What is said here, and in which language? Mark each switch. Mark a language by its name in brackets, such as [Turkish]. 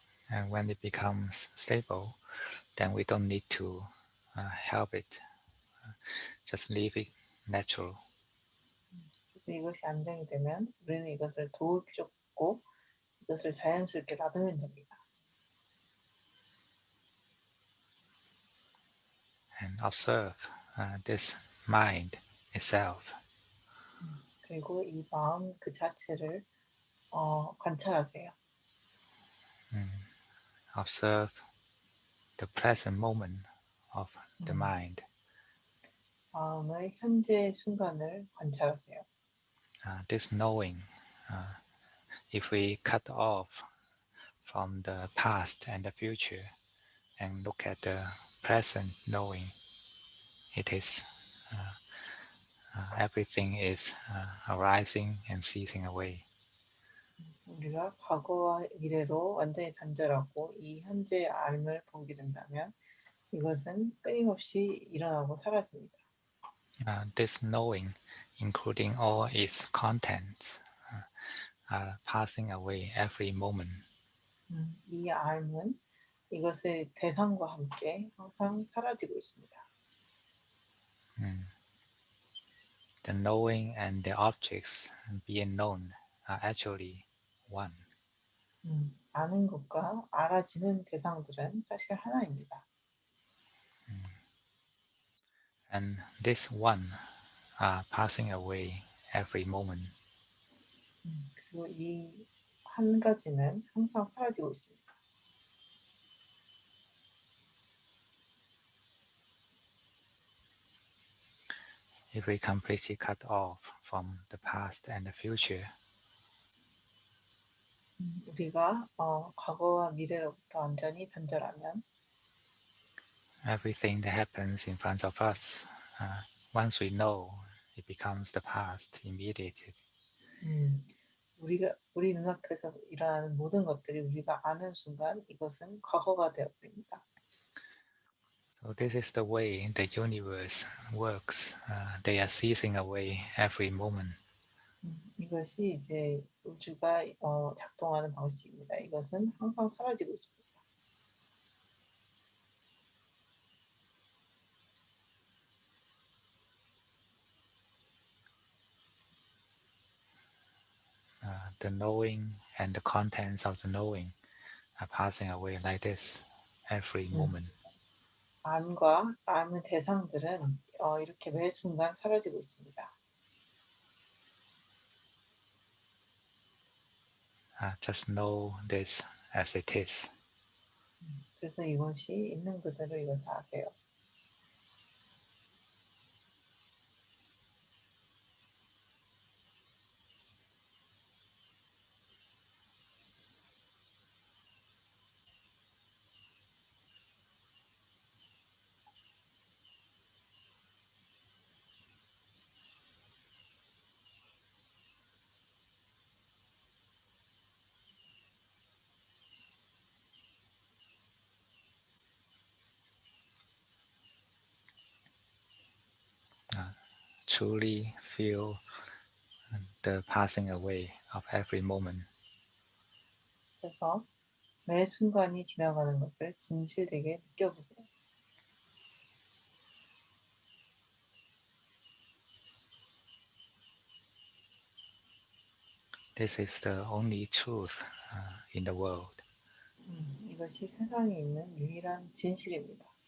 [English] And when it becomes stable, then we don't need to help it. Just leave it natural. [Korean] 그래서 이것이 안정이 되면 우리는 이것을 도울 필요 없고 이것을 자연스럽게 놔두면 됩니다. [English] And observe this mind itself. [Korean] 그리고 이 마음 그 자체를 관찰하세요. [English] Observe the present moment of the mind. [Korean] 마음의 현재 순간을 관찰하세요. [English] This knowing, if we cut off from the past and the future and look at the present knowing, it is everything is arising and ceasing away. [Korean] 우리가 과거와 미래로 완전히 단절하고 이 현재의 삶을 보게 된다면 이것은 끊임없이 일어나고 사라집니다. [English] This knowing, including all its contents, are passing away every moment. [Korean] 이 삶은 이것의 대상과 함께 항상 사라지고 있습니다. [English] The knowing and the objects being known are actually one. [Korean] 아는 것과 알아지는 대상들은 사실 하나입니다. [English] And this one are passing away every moment. [Korean] 그리고 이 한 가지는 항상 사라지고 있습니다. [English] If we completely cut off from the past and the future, [Korean] 우리가 과거와 미래로부터 완전히 단절하면 [English] everything that happens in front of us, once we know, it becomes the past immediately. [Korean] 우리 눈앞에서 일어나는 모든 것들이 우리가 아는 순간 이것은 과거가 되어버립니다. [English] So this is the way the universe works. They are ceasing away every moment. [Korean] 이것이 이제 우주가 작동하는 방식입니다. 이것은 항상 사라지고 있습니다. [English] the knowing and the contents of the knowing are passing away like this every moment. [Korean] 암과 암의 대상들은 이렇게 매 순간 사라지고 있습니다. [English] Just know this as it is. [Korean] 그래서 이것이 있는 그대로 이것을 아세요. [English] Truly feel the passing away of every moment. [Korean] 그래서 매 순간이 지나가는 것을 진실되게 느껴보세요. [English] This is the only truth in the world. [Korean] 이것이 세상에 있는 유일한 진실입니다.